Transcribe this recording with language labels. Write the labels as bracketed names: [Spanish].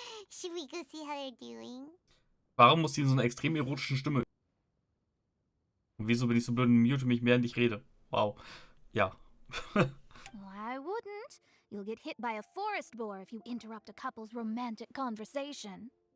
[English] Should we go see how they're doing? [German] Warum muss sie in so einer extrem erotischen Stimme? Und wieso bin ich so blöd und mute mich, während ich rede? Wow. Ja. [English] I wouldn't. You'll get hit by a forest boar if you interrupt a couple's romantic conversation.